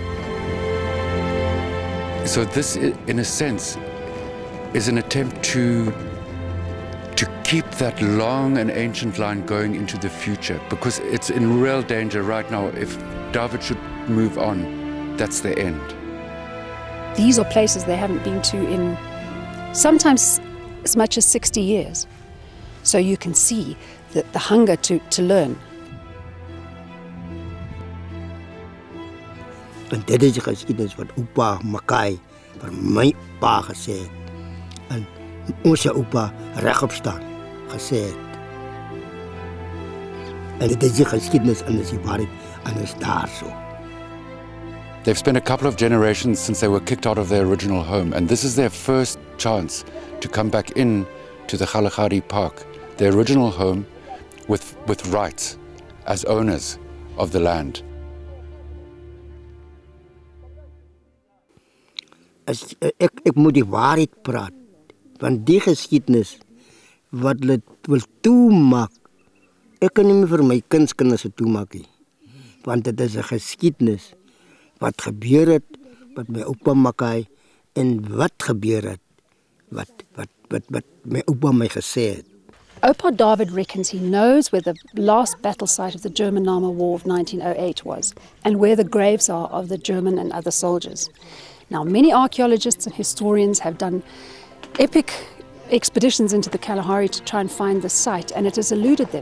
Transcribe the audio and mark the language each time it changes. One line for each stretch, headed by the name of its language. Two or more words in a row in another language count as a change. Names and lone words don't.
English: So this, in a sense, is an attempt to keep that long and ancient line going into the future, because it's in real danger right now. If David should move on, that's the end. These are places they haven't been to in sometimes as much as 60 years. So you can see the hunger to learn.
Afrikaans: En dit is die geskiedenis wat Oupa Makai vir my pa gesê het. En ons oupa regop staan gesê het. En dit is die geskiedenis en dis die waarheid en is daar so.
English: They've spent a couple of generations since they were kicked out of their original home, and this is their first chance to come back in to the Kalahari Park, their original home, with rights as owners of the land.
Afrikaans: Ek moet die waarheid praat, want die geskiedenis wat hulle wil toemaak, ek kan nie meer vir my kinders toemaak nie, want dit is 'n geskiedenis wat gebeur het met my oupa Makai en wat gebeur het wat my oupa my gesê het.
English: Opa David reckons he knows where the last battle site of the German-Nama War of 1908 was, and where the graves are of the German and other soldiers. Now, many archaeologists and historians have done epic expeditions into the Kalahari to try and find the site, and it has eluded them.